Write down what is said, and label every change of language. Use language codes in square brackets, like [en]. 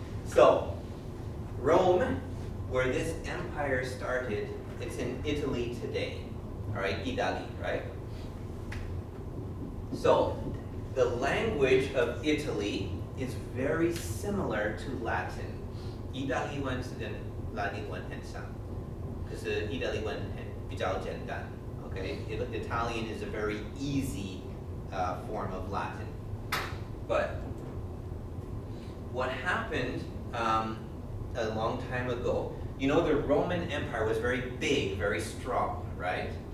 [en] So, Rome, where this empire started, it's in Italy today. All right, Italy, right? So, the language of Italy is very similar to Latin. [zh] 意大利文是跟拉丁文很像，可是意大利文比较简单。 [en] Okay, Italian is a very easy form of Latin. But what happened a long time ago, you know, the Roman Empire was very big, very strong, right?